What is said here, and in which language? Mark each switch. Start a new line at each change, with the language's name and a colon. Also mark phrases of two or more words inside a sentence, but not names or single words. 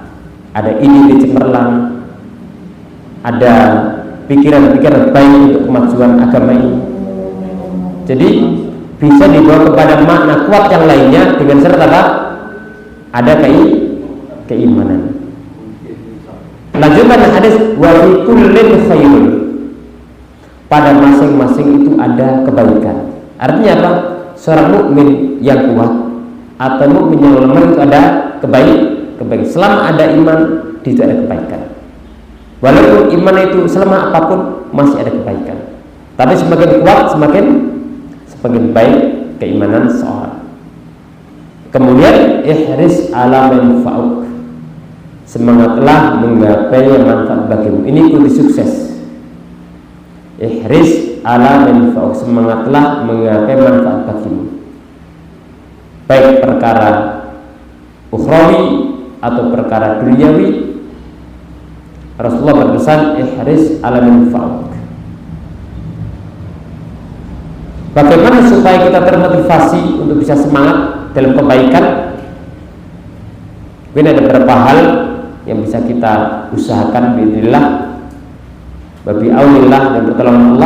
Indonesian: Ada ide cemerlang, ada pikiran-pikiran baik untuk kemajuan agama ini. Jadi bisa dibawa kepada makna kuat yang lainnya dengan syarat apa? Ada keimanan. Lanjutkan hadis,
Arabic: وفي كل خير,
Indonesian: pada masing-masing itu ada kebaikan. Artinya apa? Seorang mukmin yang kuat atau mukmin yang lemah itu ada kebaikan. Selama ada iman, di situ ada kebaikan. Walaupun iman itu selama apapun masih ada kebaikan. Tapi semakin kuat semakin baik keimanan seorang. Kemudian
Arabic: احرص على ما ينفعك,
Indonesian: semangatlah menggapai yang manfaat bagimu. Ini kunci sukses.
Arabic: احرص على ما ينفعك,
Indonesian: semangatlah menggapai manfaat bagimu, baik perkara ukhrawi atau perkara duniawi. Rasulullah berpesan,
Arabic: احرص على ما ينفعك.
Indonesian: Bagaimana supaya kita termotivasi untuk bisa semangat dalam kebaikan? Mungkin ada beberapa hal yang bisa kita usahakan biidznillah,
Arabic: بعون الله,
Indonesian: dan pertolongan Allah.